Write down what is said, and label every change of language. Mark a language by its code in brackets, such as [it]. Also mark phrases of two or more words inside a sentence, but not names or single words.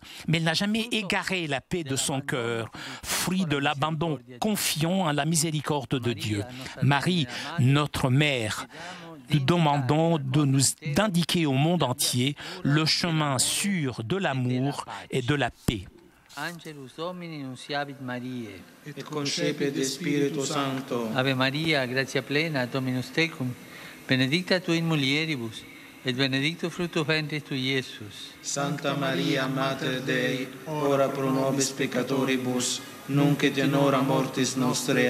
[fr] Mais elle n'a jamais égaré la paix de son cœur, fruit de l'abandon confiant en la miséricorde de Dieu. Marie, notre mère, nous demandons d'indiquer au monde entier le chemin sûr de l'amour et de la paix. [la] Angelus Domini nunciavit Mariae, et concepit Spiritu Sancto. Ave Maria, gratia plena, Dominus tecum, benedicta tu in mulieribus, et benedictus fructus ventris tui, Iesus. Santa Maria, Mater Dei, ora pro nobis peccatoribus, nunc et in hora mortis nostre.